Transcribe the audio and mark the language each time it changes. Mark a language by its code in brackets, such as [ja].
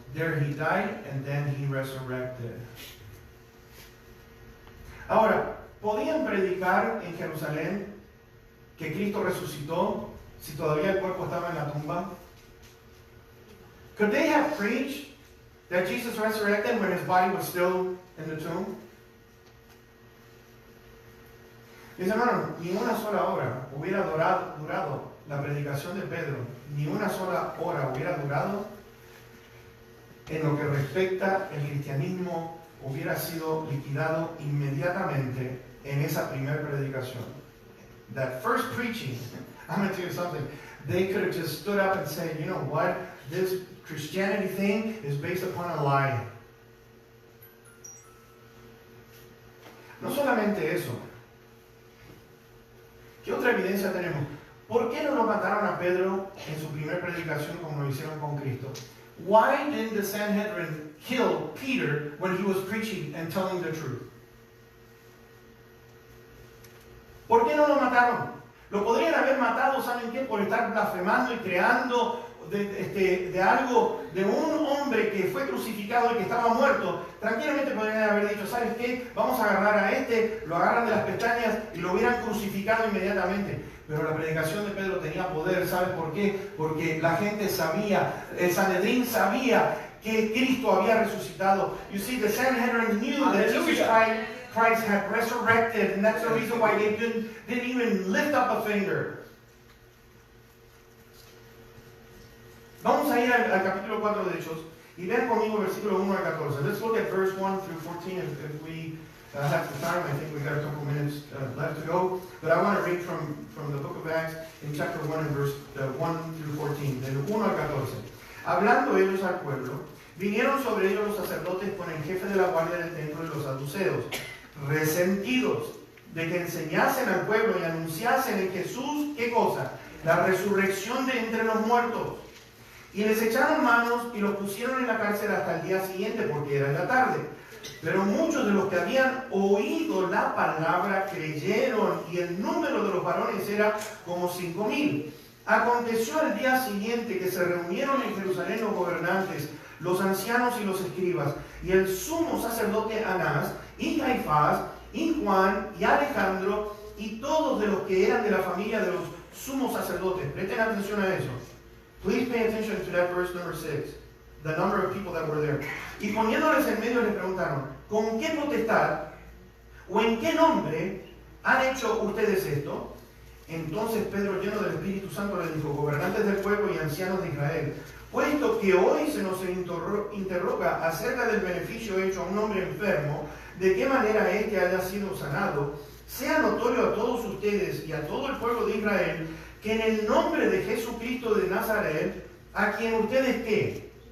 [en] There he died and then he resurrected. [es] Ahora, ¿podían predicar en Jerusalén que Cristo resucitó si todavía el cuerpo estaba en la tumba? [en] Could they have preached that Jesus resurrected when his body was still in the tomb? [es] Mis hermanos, ni una sola hora hubiera durado la predicación de Pedro, ni una sola hora hubiera durado en lo que respecta el cristianismo, hubiera sido liquidado inmediatamente en esa primera predicación. [en] That first preaching, I'm going to tell you something, they could have just stood up and said, you know what, this Christianity thing is based upon a lie. [es] No solamente eso. ¿Qué otra evidencia tenemos? ¿Por qué no lo mataron a Pedro en su primera predicación como lo hicieron con Cristo? [en] Why didn't the Sanhedrin kill Peter when he was preaching and telling the truth? [es] ¿Por qué no lo mataron? Lo podrían haber matado, ¿saben qué? Por estar blasfemando y creando de algo, de un hombre que fue crucificado y que estaba muerto. Tranquilamente podrían haber dicho, ¿sabes qué? Vamos a agarrar a lo agarran de las pestañas y lo hubieran crucificado inmediatamente. Pero la predicación de Pedro tenía poder, ¿sabes por qué? Porque la gente sabía, el Sanhedrín sabía que Cristo había resucitado. [en] You see, the Sanhedrin knew that Jesus Christ had resurrected, and that's the reason why they didn't even lift up a finger. [es] Vamos a ir al capítulo 4 de Hechos y vean conmigo versículo 1 al 14. [en] Let's look at verse 1 through 14 if we have the time. I think we've got a couple minutes left to go. But I want to read from the book of Acts in chapter 1 and verse 1 through 14, [es] del 1 al 14. Hablando ellos al pueblo, vinieron sobre ellos los sacerdotes con el jefe de la guardia del templo y los saduceos, resentidos de que enseñasen al pueblo y anunciasen en Jesús, ¿qué cosa? La resurrección de entre los muertos. Y les echaron manos y los pusieron en la cárcel hasta el día siguiente, porque era la tarde. Pero muchos de los que habían oído la palabra creyeron, y el número de los varones era como 5,000. Aconteció al día siguiente que se reunieron en Jerusalén los gobernantes, los ancianos y los escribas, y el sumo sacerdote Anás, y Caifás, y Juan, y Alejandro, y todos de los que eran de la familia de los sumos sacerdotes. Presten atención a eso. [en] Please pay attention to that verse number 6. The number of people that were there. [es] Y poniéndoles en medio les preguntaron, ¿con qué potestad o en qué nombre han hecho ustedes esto? Entonces Pedro, lleno del Espíritu Santo, les dijo, gobernantes del pueblo y ancianos de Israel, puesto que hoy se nos interroga acerca del beneficio hecho a un hombre enfermo, de qué manera éste haya sido sanado, sea notorio a todos ustedes y a todo el pueblo de Israel, que en el nombre de Jesucristo de Nazaret, a quien ustedes ¿qué?